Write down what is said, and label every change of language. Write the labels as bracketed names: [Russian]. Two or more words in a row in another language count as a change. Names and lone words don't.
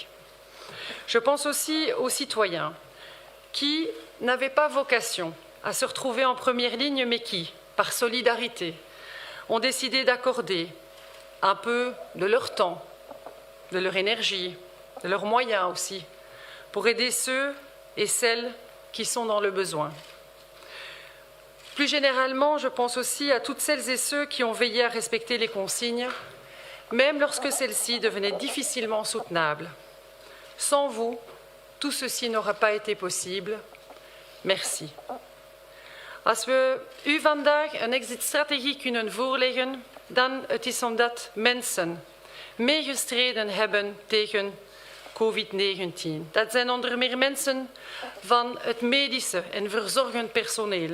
[French] Je pense aussi aux citoyens qui n'avaient pas vocation à se retrouver en première ligne, mais qui, par solidarité, ont décidé d'accorder un peu de leur temps, de leur énergie, de leurs moyens aussi, pour aider ceux et celles qui sont dans le besoin. Plus généralement, je pense aussi à toutes celles et ceux qui ont veillé à respecter les consignes, même lorsque celles-ci devenaient difficilement soutenables. Sans vous, tout ceci n'aura pas été possible. Merci. [Dutch] Als we u vandaag een exit-strategie kunnen voorleggen, dan het is omdat mensen meegestreden hebben tegen COVID-19. Dat zijn onder meer mensen van het medische en verzorgend personeel.